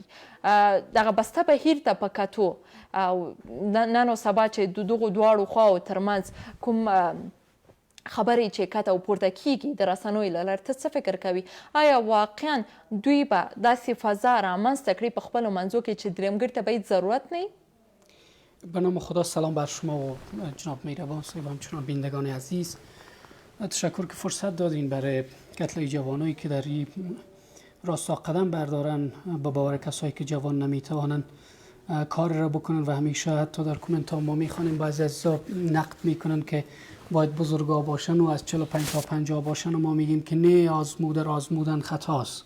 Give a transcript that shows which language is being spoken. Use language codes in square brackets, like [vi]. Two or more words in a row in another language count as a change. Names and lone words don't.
[ps] دغه بسته بهیر ته په کتو او نن و سبا چې د دغو دواړو خواو ترمنځ کوم خبرې چې کته او پورته کیږي د رسنیو له لارې، ته څه فکر کوي؟ آیا واقعا دوی به داسې فضا رامنځته کړي په خپلو منځو کې چې درېیمګړي ته باید ضرورت نه وي؟ [fa] به نام خدا، سلام بر شما و جناب میربان صاحب و همچنان بینندگان عزیز. تشکر که فرصت دادین برای قتل جوانایی که در این راستا قدم بردارن. با باور کسایی که جوان نمیتوانن کار را بکنن و همیشه حتی در کومنت ها ما میخوانیم بعضی عزیزا نقد میکنن که باید بزرگا باشن و از 45 تا 50 باشن و ما میگیم که نه، آزمودن خطاست.